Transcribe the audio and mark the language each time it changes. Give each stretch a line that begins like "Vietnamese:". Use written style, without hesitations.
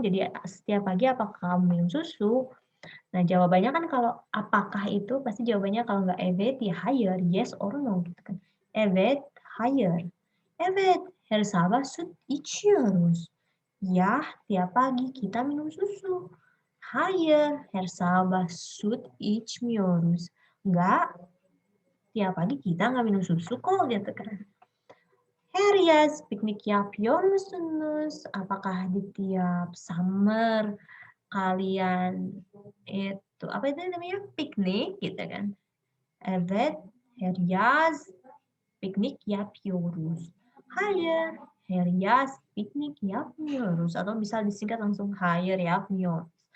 Indonesian: Jadi setiap pagi apakah kamu minum susu? Nah, jawabannya kan kalau apakah itu pasti jawabannya kalau nggak
Turkish: evet ya higher,
English: yes or no
Indonesian: gitu kan.
Turkish: Evet, higher. Evet, her sabah süt içiyoruz.
Indonesian: Ya, tiap pagi kita minum susu.
Turkish: Hayır, her sabah süt içmiyoruz.
Indonesian: Enggak, tiap pagi kita nggak minum susu kok gitu kan.
Turkish: Her yaz piknik yapıyor musunuz?
Indonesian: Apakah di tiap summer kalian itu apa itu namanya piknik gitu kan?
Turkish: Evet, her yaz piknik yapıyoruz. Hayır, her yaz piknik yapmıyoruz.
Indonesian: Atau bisa disingkat langsung
Turkish: hayır yapmıyoruz.